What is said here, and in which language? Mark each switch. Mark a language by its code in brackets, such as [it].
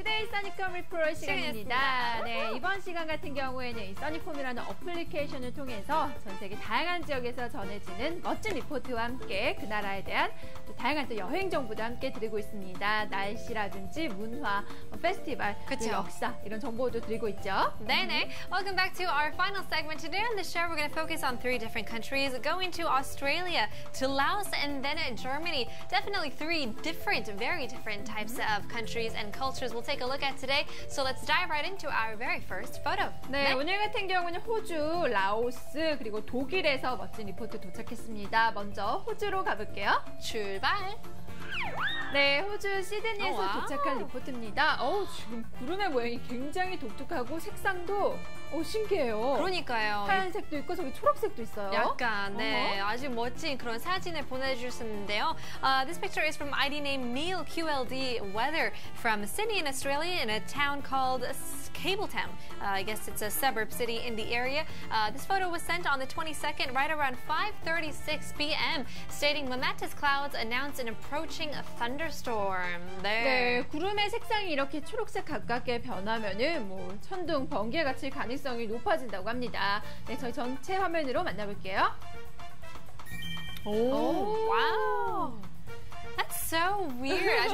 [ko] 써니콤 리프로 시간입니다. 네, 이번 시간 같은 경우에는 이 써니콤이라는 어플리케이션을 통해서 전 세계 다양한 지역에서 전해지는 멋진 리포트와 함께 그 나라에 대한 또 다양한 또 여행 정보도 함께 드리고 있습니다. 날씨라든지 문화, 페스티벌, 역사 이런 정보도 드리고 있죠. [en] 네네. Welcome back to our final segment. Today on the show, we're going to focus on 3 different countries, going to Australia, to Laos, and then Germany. Definitely 3 different, very different types of countries and cultures we'll take a look at today. So let's dive right into our very first photo. [ko] 네, 오늘 같은 경우는 호주, 라오스, 그리고 독일에서 멋진 리포트 도착했습니다. 먼저 호주로 가볼게요. 출발! 네, 호주 시드니에서 도착한 리포트입니다. 지금 구름의 모양이 굉장히 독특하고 색상도 신기해요. 그러니까요. 하얀색도 있고 저기 초록색도 있어요. 약간 네, 아주 멋진 그런 사진을 보내주셨는데요. [en] This picture is from ID name Neil QLD Weather from Sydney in Australia in a town called Cabletown. I guess it's a suburb city in the area. This photo was sent on the 22nd right around 5:36 p.m. stating momentous clouds announce an approaching thunderstorm. [ko] 네, 구름의 색상이 이렇게 초록색 가깝게 변하면은 뭐 천둥, 번개 같이 가능성이 높아진다고 합니다. 네, 저희 전체 화면으로 만나볼게요. [en] 오, 와우. That's so weird.